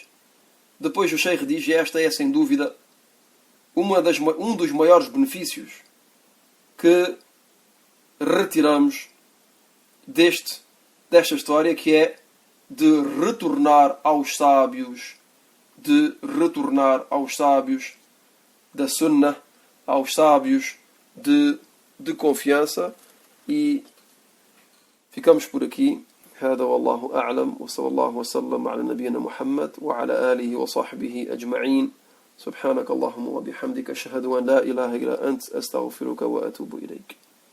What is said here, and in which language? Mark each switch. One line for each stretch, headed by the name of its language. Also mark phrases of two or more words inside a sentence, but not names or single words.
Portuguese: Depois o Sheikh diz, e esta é sem dúvida um dos maiores benefícios que retiramos desta história, que é de retornar aos sábios da Sunnah, aos sábios de confiança. E ficamos por aqui.
Arabic: هذا والله أعلم وصلى الله وسلم على نبينا محمد وعلى آله وصحبه أجمعين. سبحانك اللهم وبحمدك أشهد أن لا إله إلا أنت أستغفرك وأتوب إليك.